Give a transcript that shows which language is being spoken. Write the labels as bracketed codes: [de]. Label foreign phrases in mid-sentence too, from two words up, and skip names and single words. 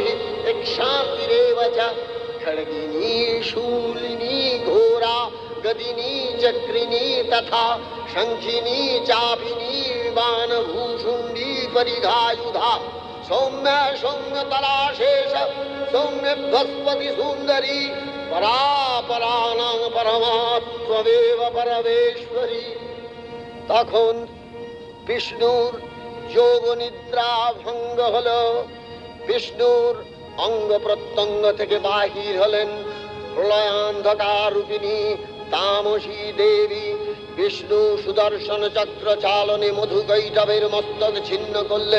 [sa] एक शान्तिरेव च खड्गिनी शूलिनी घोरा गदिनी चक्रिणी तथा शङ्खिनी चापिनी बाणभूषुण्डी परिघायुधा सौम्य सौम्यतराशेष सौम्य बृहस्पति सुन्दरी परापराणां परमात्मवेव परमेश्वरी। [bn] তখন বিষ্ণুর যোগ নিদ্রা ভঙ্গ হল। বিষ্ণুর অঙ্গ প্রত্যঙ্গ থেকে বাহির হলেন প্রলয়ান্ধকার রূপিণী তামসী দেবী। বিষ্ণু সুদর্শন চক্র চালনে মধুকৈটবের মস্তক ছিন্ন করলেন।